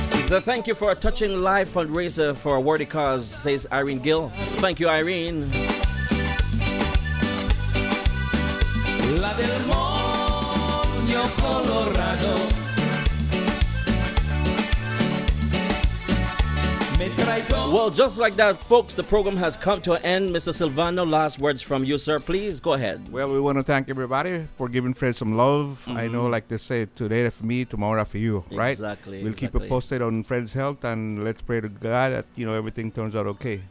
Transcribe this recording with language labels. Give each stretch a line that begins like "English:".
English: So thank you for a touching live fundraiser for a worthy cause, says Irene Gill. Thank you, Irene.
Spanish: La del moño colorado me trae todo.
English: Well, just like that, folks, the program has come to an end. Mr. Silvano, last words from you, sir. Please go ahead. Well, we want to thank everybody for giving Fred some love. I know, like they say, today for me, tomorrow for you, right? Exactly. We'll keep it posted on Fred's health, and let's pray to God that everything turns out okay.